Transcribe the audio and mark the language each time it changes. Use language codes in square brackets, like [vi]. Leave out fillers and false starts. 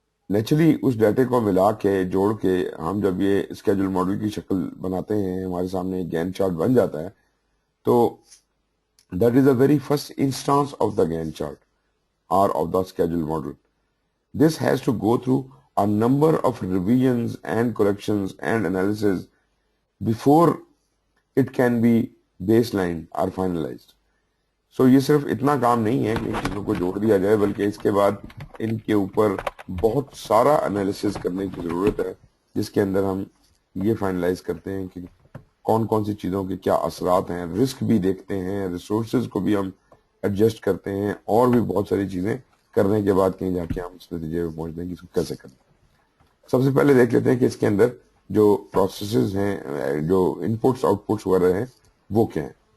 [ur] Naturally اس ڈیٹے کو ملا کے جوڑ کے ہم جب یہ اسکیجول ماڈل کی شکل بناتے ہیں، ہمارے سامنے ایک گین چارٹ بن جاتا ہے، تو [en] That is the very first instance of the Gantt chart or of the schedule model. This has to go through a number of revisions and corrections and analysis before it can be baselined or finalized. [ur] سو یہ صرف اتنا کام نہیں ہے کہ ان چیزوں کو جوڑ دیا جائے، بلکہ اس کے بعد ان کے اوپر بہت سارا انالیسس کرنے کی ضرورت ہے، جس کے اندر ہم یہ فائنلائز کرتے ہیں کہ کون کون سی چیزوں کے کیا اثرات ہیں، رسک بھی دیکھتے ہیں، ریسورسز کو بھی ہم ایڈجسٹ کرتے ہیں، اور بھی بہت ساری چیزیں کرنے کے بعد کہیں جا کے ہم اس نتیجے پہ پہنچتے ہیں کہ اس کو کیسے کرنا ہے۔ سب سے پہلے دیکھ لیتے ہیں کہ اس کے اندر جو پروسیسز ہیں، جو ان پٹس آؤٹ پٹس وغیرہ ہیں، وہ کیا ہیں۔